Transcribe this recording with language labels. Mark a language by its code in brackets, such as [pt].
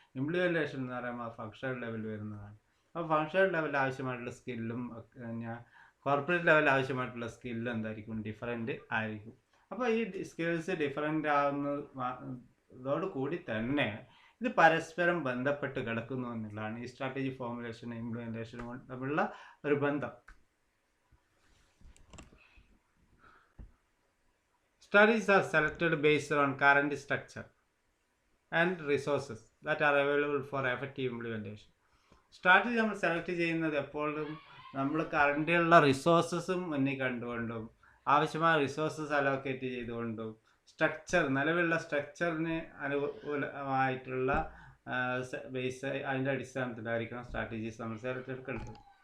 [ml] Implementation എന്ന് പറയുമ്പോൾ functional ലെവലിൽ വരുന്നതാണ്. അപ്പോൾ ഫങ്ഷണൽ ലെവലിൽ ആവശ്യമായിട്ടുള്ള സ്കില്ലും കോർപ്പറേറ്റ് ലെവലിൽ ആവശ്യമായിട്ടുള്ള സ്കില്ലും എന്തായിരിക്കും? ഡിഫറെൻ്റ് ആയിരിക്കും. അപ്പോൾ ഈ സ്കിൽസ് ഡിഫറെൻ്റ് ആകുന്നതോടുകൂടി തന്നെ ഇത് പരസ്പരം ബന്ധപ്പെട്ട് കിടക്കുന്നു എന്നുള്ളതാണ് ഈ സ്ട്രാറ്റജി ഫോർമുലേഷനും ഇംപ്ലിമെൻറ്റേഷനും തമ്മിലുള്ള ഒരു ബന്ധം. [en] Strategies are selected based on current structure and resources that are available for effective implementation. [ml] Strategy നമ്മൾ സെലക്ട് ചെയ്യുന്നത് എപ്പോഴും നമ്മൾ കറണ്ടിലുള്ള റിസോഴ്സസും മുന്നിൽ കണ്ടുകൊണ്ടും ആവശ്യമായ റിസോഴ്സസ് അലോക്കേറ്റ് ചെയ്തുകൊണ്ടും നിലവിലുള്ള സ്ട്രക്ചറിന് അനുകൂലമായിട്ടുള്ള ബേസ് അതിൻ്റെ അടിസ്ഥാനത്തിലായിരിക്കണം സ്ട്രാറ്റജീസ് നമ്മൾ സെലക്ട് എടുക്കേണ്ടത്.